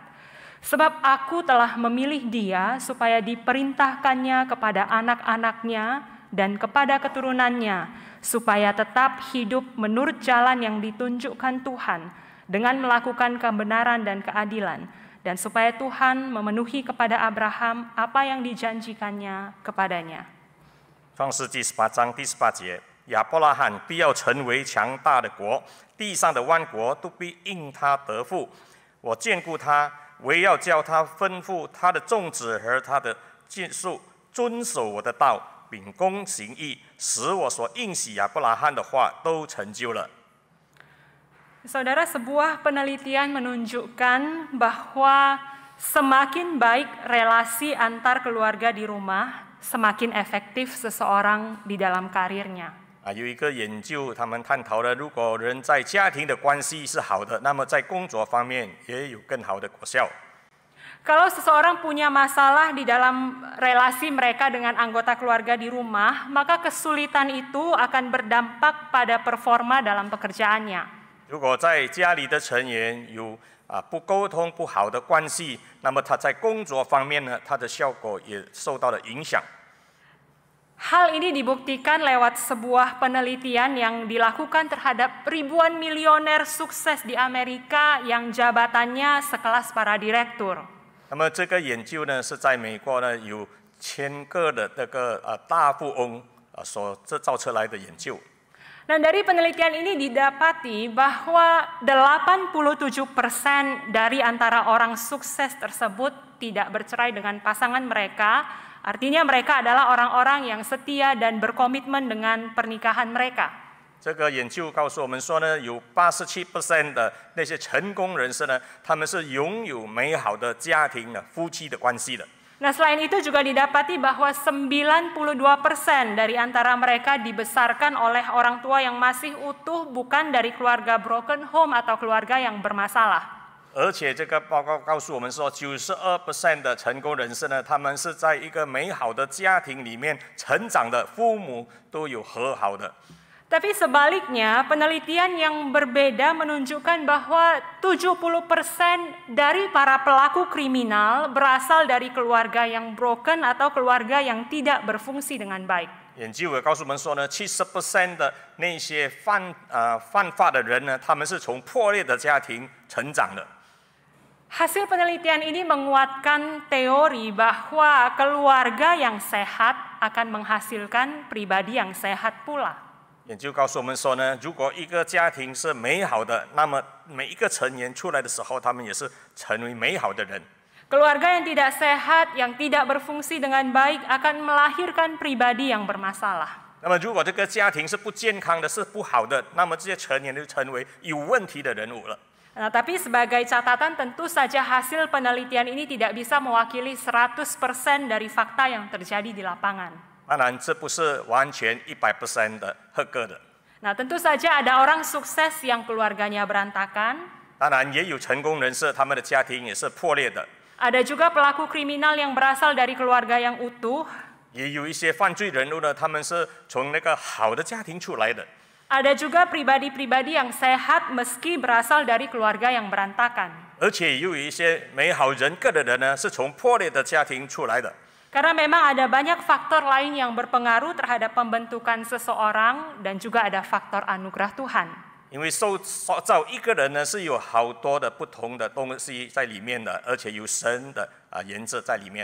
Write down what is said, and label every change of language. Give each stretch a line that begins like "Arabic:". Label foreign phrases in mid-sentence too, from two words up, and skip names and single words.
Indonesian: Sebab aku telah memilih dia supaya diperintahkannya kepada anak-anaknya dan kepada keturunannya, supaya tetap hidup menurut jalan yang ditunjukkan Tuhan dengan melakukan kebenaran dan keadilan, dan supaya Tuhan memenuhi kepada Abraham apa yang dijanjikannya kepadanya.
Chinese: 创世纪18章第18节，亚伯拉罕必要成为强大的国，地上的万国都必因他得福。我眷顾他，唯要叫他吩咐他的众子和他的眷属遵守我的道，秉公行义，使我所应许亚伯拉罕的话都成就了。
Indonesian: Saudara, sebuah penelitian menunjukkan bahwa semakin baik relasi antar keluarga di rumah, semakin efektif seseorang di dalam karirnya.
Chinese: 有一个研究，他们探讨了，如果人在家庭的关系是好的，那么在工作方面也有更好的果效。
Indonesian: Kalau seseorang punya masalah di dalam relasi mereka dengan anggota keluarga di rumah, maka kesulitan itu akan berdampak pada performa dalam pekerjaannya.
Chinese: 如果在家里的成员有不沟通不好的关系，那么他在工作方面呢，他的效果也受到了影响。
Indonesian: Hal ini dibuktikan lewat sebuah penelitian yang dilakukan terhadap ribuan milioner sukses di Amerika yang jabatannya sekelas para direktur.
Chinese: 那么这个研究呢，是在美国呢有1000个的这个大富翁所造出来的研究。
Indonesian: Dan dari penelitian ini didapati bahwa 87% dari antara orang sukses tersebut tidak bercerai dengan pasangan mereka. Artinya mereka adalah orang-orang yang setia dan berkomitmen dengan pernikahan mereka.
Chinese: 这个研究告诉我们说呢，有87% 的那些成功人士呢，他们是拥有美好的家庭的夫妻的关系的。
Indonesian: Nah, selain itu juga didapati bahwa 92% dari antara mereka dibesarkan oleh orang tua yang masih utuh, bukan dari keluarga
English: broken home
Indonesian: atau keluarga yang bermasalah.
Chinese: 而且这个报告告诉我们说，92% 的成功人士呢，他们是在一个美好的家庭里面成长的，父母都有和好的。
Indonesian: Tapi sebaliknya, penelitian yang berbeda menunjukkan bahwa 70% dari para pelaku kriminal berasal dari keluarga yang broken atau keluarga yang tidak berfungsi dengan baik.
Chinese: 研究也告诉我们说呢，70% 的那些犯法的人呢，他们是从破裂的家庭成长的。
Indonesian: Hasil penelitian ini menguatkan teori bahwa keluarga yang sehat akan menghasilkan pribadi yang sehat pula.
Chinese: 研究告诉我们说呢，如果一个家庭是美好的，那么每一个成员出来的时候，他们也是成为美好的人。
Indonesian: Keluarga yang tidak sehat, yang tidak berfungsi dengan baik akan melahirkan pribadi yang bermasalah.
Chinese: 那么，如果这个家庭是不健康的，是不好的，那么这些成员就成为有问题的人物了。
Indonesian: Nah, tapi sebagai catatan tentu saja hasil penelitian ini tidak bisa mewakili 100% dari fakta yang terjadi di lapangan.
Chinese: 当然，这不是完全100% 的合格的。
Indonesian: Nah, tentu saja ada orang sukses yang keluarganya berantakan.
Chinese: 当然，也有成功人士，他们的家庭也是破裂的。
Indonesian: Ada juga pelaku kriminal yang berasal dari keluarga yang utuh.
Chinese: 也有一些犯罪人物呢，他们是从那个好的家庭出来的。
Indonesian: Ada juga pribadi-pribadi yang sehat meski berasal dari keluarga yang berantakan.
Chinese: 而且也有一些美好人格的人呢，是从破裂的家庭出来的。
Indonesian: Karena memang ada banyak faktor lain yang berpengaruh terhadap pembentukan seseorang dan juga ada faktor anugerah Tuhan.
Chinese: 因为塑造一个人呢，是有好多的不同的东西在里面的，而且有神的原则在里面。